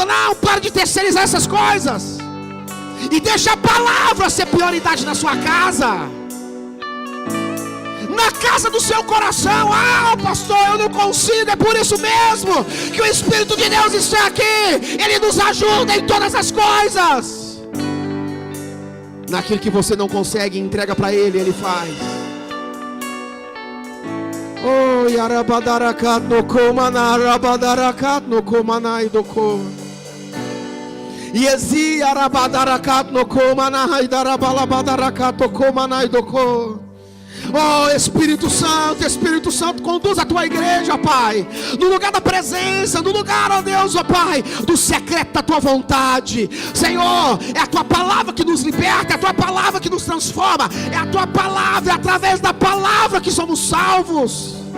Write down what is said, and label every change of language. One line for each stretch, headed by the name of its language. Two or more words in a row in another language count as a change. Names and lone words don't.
Portuguese: Não, para de terceirizar essas coisas e deixa a palavra ser prioridade na sua casa, na casa do seu coração. Pastor, eu não consigo. É por isso mesmo que o Espírito de Deus está aqui. Ele nos ajuda em todas as coisas. Naquilo que você não consegue, entrega para Ele, Ele faz. Oh, yarabadarakat no komana, rabadarakat no komanai doko. Yezi arabadarakat no komanai darabalabadarakat komanai doko. Oh Espírito Santo, conduz a tua igreja, Pai, no lugar da presença, no lugar, ó Deus, ó Pai, do secreto da tua vontade. Senhor, é a tua palavra que nos liberta, é a tua palavra que nos transforma, é a tua palavra, é através da palavra que somos salvos.